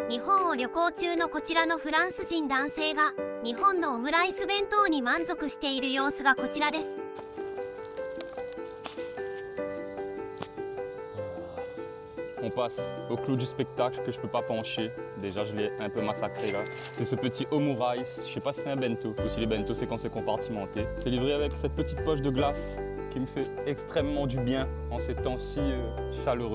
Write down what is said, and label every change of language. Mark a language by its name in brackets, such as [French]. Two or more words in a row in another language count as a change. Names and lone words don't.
[Japanese] 日本を旅行中のこちらのフランス人男性が日本のオムライス弁当に満足している様子がこちらです。 [French] On passe au clou du spectacle que je peux pas pencher. Déjà, je l'ai un peu massacré là. C'est ce petit omurice. Je sais pas si c'est un bento. Aussi les bento, c'est quand c'est compartimenté. C'est livré avec cette petite poche de glace qui me fait extrêmement du bien en ces temps si chaleureux.